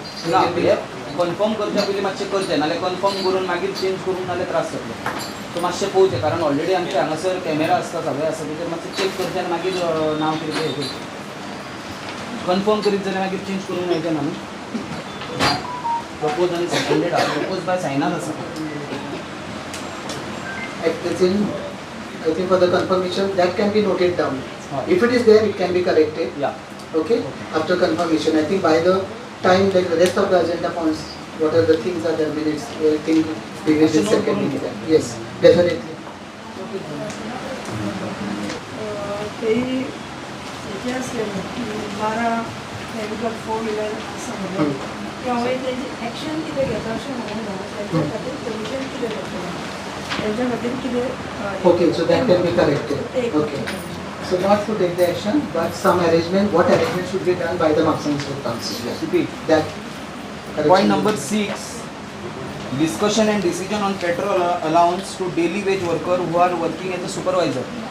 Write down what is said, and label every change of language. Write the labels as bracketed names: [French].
[Goan Konkani] ना कन्फर्म करच्या पयलीं मातशें करचें नाल्यार कन्फर्म करून मागीर चेंज करून नाल्यार त्रास जातलो सो मातशें पळोवचें कारण ऑलरेडी आमचे हांगासर कॅमेरा आसता सगळें आसता तेजेर मातशें चेक करचें आनी मागीर नांव कितें तें हें करचें कन्फर्म करीत जाल्यार मागीर चेंज करूंक मेळचें ना न्हू प्रपोज आनी सेकंडेड आसा प्रपोज बाय सायनात आसा [English] At present, I think for the confirmation that can be noted down. If it is there, it can be corrected. या Okay. After confirmation, I think by the time like the rest of the agenda points, what are the things are the minutes, I think we will be seconding that. Yes, definitely. [Goan Konkani] ते जे असलेले 12 medical 4 wheeler समजलं त्यामुळे त्याची action किती घेता अशें म्हणून त्यांच्या खातीर कमिशन किती घेतलें त्यांच्या खातीर कितें [English] Okay, so that can be corrected. Okay. So not to take the action, but some arrangement, what arrangement should be done by the Maximum State Council? Repeat. That. Point number 6, discussion and decision on petrol allowance to daily wage worker who are working as a supervisor.